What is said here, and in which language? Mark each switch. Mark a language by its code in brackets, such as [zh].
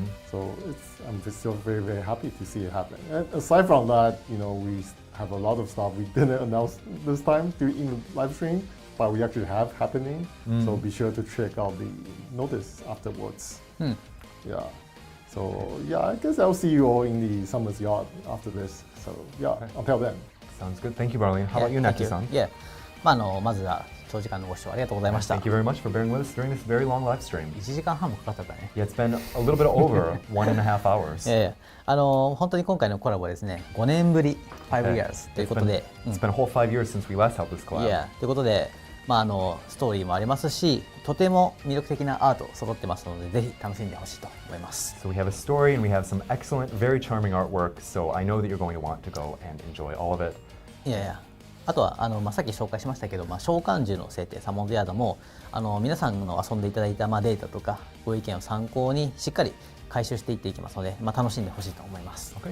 [en] So I'm just still very, very happy to see it happen. And aside from that, we have a lot of stuff we didn't announce this time in the live stream, but we actually have happening. So be sure to check out the notice afterwards. Yeah. So I guess I'll see you all in the Summer's Yard after this. So until then. Sounds good. Thank you, Barlene. How about you, Knacky-san? Yeah. [ja] まずは長時間のご視聴ありがとうございました。 [en] Thank you very much for bearing with us during this very long live stream. [ja] 1時間半もかかったね。 [en] Yeah, it's been a little bit over 1.5 hours. [ja] 本当に今回のコラボはですね、5年ぶり、 [en] 5 years [ja] ということで、 [en] It's been a whole 5 years since we last held this collab. [ja] ということで、ストーリーもありますし、とても魅力的なアート揃ってますので、ぜひ楽しんでほしいと思います。 [en] So we have a story and we have some excellent, very charming artwork. So I know that you're going to want to go and enjoy all of it. [ja] あとはさっき紹介しましたけど、召喚獣の制定サモンズヤードも皆さんの遊んでいただいたデータとかご意見を参考にしっかり回収していっていきますので、楽しんでほしいと思います。